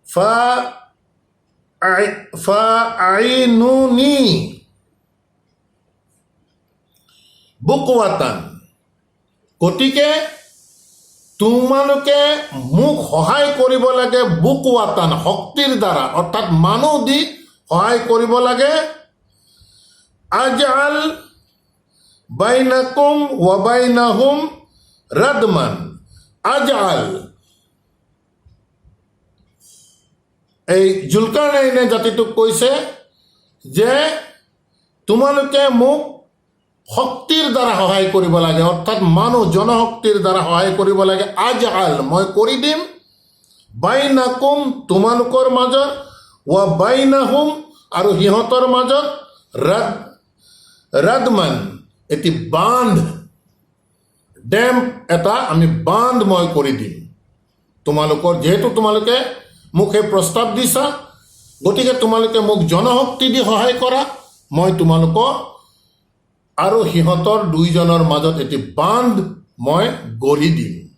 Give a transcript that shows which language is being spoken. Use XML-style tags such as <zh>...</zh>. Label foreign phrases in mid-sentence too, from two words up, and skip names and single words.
<ar>ف فأعينوني بقوة,</ar> <as>গতিকে তোমালোকে মোক সহায় কৰিব লাগে বুকৱাতান, শক্তিৰ দ্বাৰা, অৰ্থাৎ মানুহ দি সহায় কৰিব লাগে।</as> <ar>أجعل بينكم وبينهم ردما,</ar> <as>আজআল, এই জুলকাৰনাইনে জাতিটোক কৈছে যে তোমালোকে মোক শক্তিৰ দ্বাৰা সহায় কৰিব লাগে, অৰ্থাৎ মানুহ জনশক্তিৰ দ্বাৰা সহায় কৰিব লাগে। আজআল, মই কৰি দিম, বাইনাকুম, তোমালোকৰ মাজত,</as> <ar>وبينهم,</ar> <as>আৰু সিহঁতৰ মাজত, ৰাদমান, এটি বান্ধ, ডেম এটা আমি বান্ধ মই কৰি দিম তোমালোকৰ। যিহেতু তোমালোকে মোক সেই প্ৰস্তাৱ দিছা, গতিকে তোমালোকে মোক জনশক্তি দি সহায় কৰা, মই তোমালোকক আৰু সিহঁতৰ দুইজনৰ মাজত এটি বান্ধ মই গঢ়ি দিম।</as>